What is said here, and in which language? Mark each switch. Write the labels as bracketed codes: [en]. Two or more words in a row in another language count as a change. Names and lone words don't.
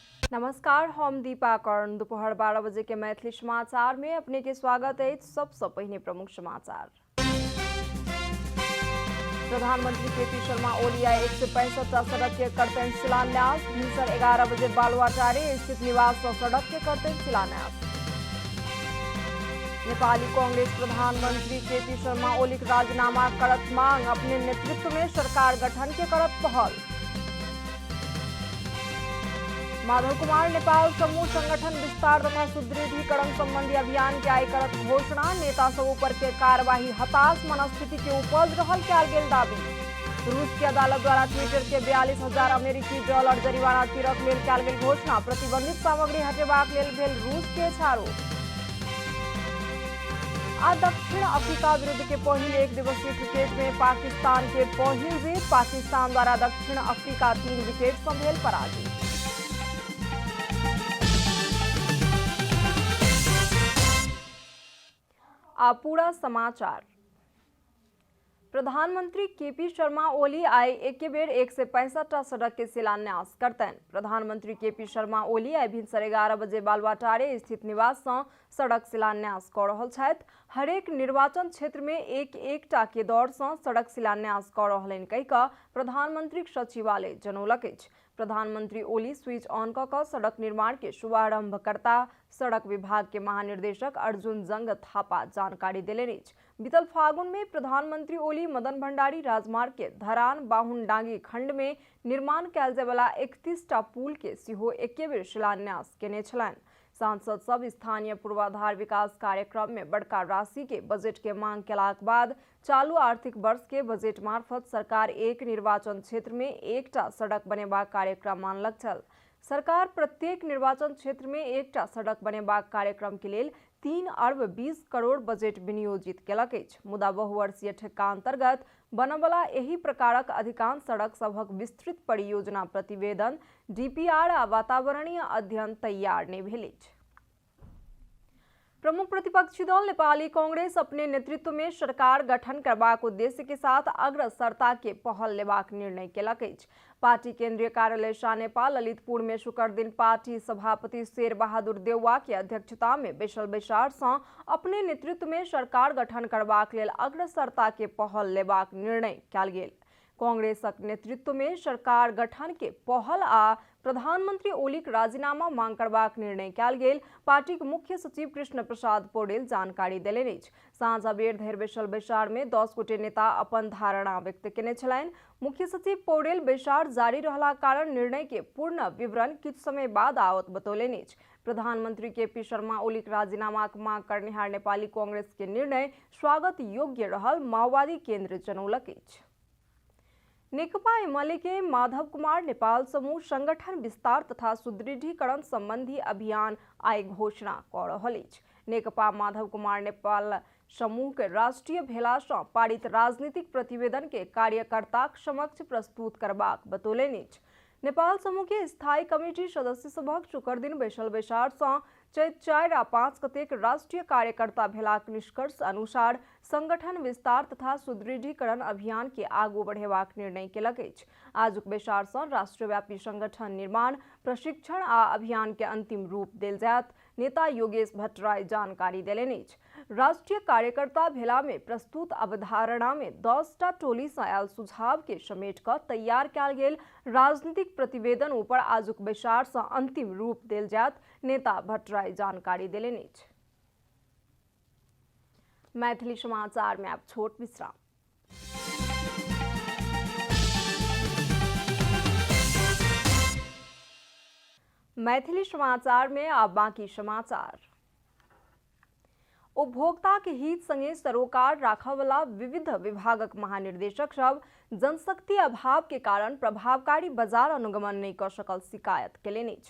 [mai] नमस्कार, हम दीपा कर्ण। दोपहर 12 बजे के मैथिली समाचार में अपने के स्वागत है। सबसे पहले प्रमुख समाचार। प्रधानमंत्री केपी शर्मा ओली 165 सड़क के करते शिलान्यास। भिनसर 11 बजे बालुवाटारी स्थित निवास सड़क के करते शिलान्यास। नेपाली कांग्रेस प्रधानमंत्री केपी शर्मा ओली राजीनामा करत मांग। अपने नेतृत्व में सरकार गठन के करत पहल। माधव कुमार नेपाल समूह संगठन विस्तार तथा सुदृढ़ीकरण संबंधी अभियान के आई करत घोषणा। नेता सब ऊपर के कार्यवाही हताश मनस्थिति के उपज रहल कैल गेल दावी। रूस की अदालत द्वारा ट्विटर के 42,000 अमेरिकी डॉलर जरिमाना तिरक लेल कैल गेल घोषणा। प्रतिबंधित सामग्री हटेबाक लेल भेल रूस के छाड़ो। आ दक्षिण अफ्रीका विरुद्ध के पहिल एक दिवसीय क्रिकेट में पाकिस्तान के पहिल जीत। पाकिस्तान द्वारा दक्षिण अफ्रीका 3 विकेट से भेल पराजित। पूरा समाचार। प्रधानमंत्री केपी शर्मा ओली आई एक बेर 165 सड़क के शिलान्यास करतन। प्रधानमंत्री केपी शर्मा ओली आई भिनसर 11 बजे बालुवाटारी स्थित निवास से सड़क शिलान्यास कर रहल छथि। हरेक निर्वाचन क्षेत्र में एक के दौर से सड़क शिलान्यास कर रहलनि कहि कऽ प्रधानमंत्री सचिवालय जनौलक अछि। प्रधानमंत्री ओली स्विच ऑन कऽ सड़क निर्माण के शुभारंभ करता सड़क विभाग के महानिर्देशक अर्जुन जंग थापा जानकारी देलनि अछि। बीतल फागुन में प्रधानमंत्री ओली मदन भंडारी राजमार्ग के धरान बाहुनडांगी खंड में निर्माण कैल जाय वाला 31टा पुल के सेहो एके बेर शिलान्यास केने छलनि। सांसद सब स्थानीय पूर्वाधार विकास कार्यक्रम में बड़का राशि के बजट के मांग केलाक बाद चालू आर्थिक वर्ष के बजट मार्फत सरकार एक निर्वाचन क्षेत्र में एकटा सड़क बनेबाक कार्यक्रम मानलक छल। सरकार प्रत्येक निर्वाचन क्षेत्र में एकटा सड़क बनेबाक कार्यक्रम के लेल 3 अरब 20 करोड़ बजट विनियोजित केलक अछि। मुदा बहुवर्षीय ठेका अंतर्गत बनबला एही प्रकारक अधिकांश सड़क सभक विस्तृत परियोजना प्रतिवेदन डीपीआर आ वातावरणीय अध्ययन तैयार नहीं भेल अछि। प्रमुख प्रतिपक्षी दल नेपाली कांग्रेस अपने नेतृत्व में सरकार गठन करबाक उद्देश्य के साथ अग्रसरता के पहल लेबाक निर्णय केलक अछि। पार्टी केंद्रीय कार्यालय शाह नेपाल ललितपुर में शुक्र दिन पार्टी सभापति शेर बहादुर देउवा के अध्यक्षता में बैसल बैसार से अपने नेतृत्व में सरकार गठन करबाक लेल अग्रसरता के पहल लेबाक निर्णय कयल गेल। कांग्रेसक नेतृत्व में सरकार गठन के पहल आ प्रधानमंत्री ओलीक राजीनामा मांग करबाक निर्णय कयल गेल। पार्टी के मुख्य सचिव कृष्ण प्रसाद पौडेल जानकारी देलनि अछि। साँझ अबेर धरि बैसल बैसार में 10 गोटे नेता अपन धारणा व्यक्त केने छलनि। मुख्य सचिव पौडेल बैसार जारी रहला कारण निर्णय के पूर्ण विवरण किछु समय बाद आवत बतौलनि अछि। प्रधानमंत्री केपी शर्मा ओलीक राजीनामाक मांग करनिहार नेपाली कांग्रेस के निर्णय स्वागत योग्य रहल माओवादी केंद्र जनौलक अछि। नेकपा एमाले के माधव कुमार नेपाल समूह संगठन विस्तार तथा सुदृढ़ीकरण संबंधी अभियान आई घोषणा कर रहल अछि। नेकपा माधव कुमार नेपाल समूह के राष्ट्रीय भेला सँ पारित राजनीतिक प्रतिवेदन के कार्यकर्ताक समक्ष प्रस्तुत करबाक बतौलनि अछि। नेपाल समूह के स्थायी कमेटी सदस्य सभक शुक्र दिन बैसल बैसार सँ चैत 4 आ 5 कतेक राष्ट्रीय कार्यकर्ता भेलाक निष्कर्ष अनुसार संगठन विस्तार तथा सुदृढ़ीकरण अभियान के आगू बढ़ेबाक निर्णय केलक अछि। आजुक बैसार सँ राष्ट्रव्यापी संगठन निर्माण प्रशिक्षण आ अभियान के अंतिम रूप देल जायत। नेता योगेश भट्टराय जानकारी देलनि अछि। राष्ट्रीय कार्यकर्ता भेला में प्रस्तुत अवधारणा में 10टा टोली से आयल सुझाव के समेट कर तैयार कयल गेल राजनीतिक प्रतिवेदन ऊपर आजुक बैसार से अंतिम रूप देल जायत। नेता भट्टराय जानकारी देलनि अछि। मैथिली समाचार में आप छोट विश्राम। मैथिली समाचार में आप बाकी समाचार। उपभोक्ता के हित संगे सरोकार राखय वाला विविध विभागक महानिर्देशक सब जनशक्ति अभाव के कारण प्रभावकारी बाजार अनुगमन नहीं कर सकल शिकायत केलनि अछि।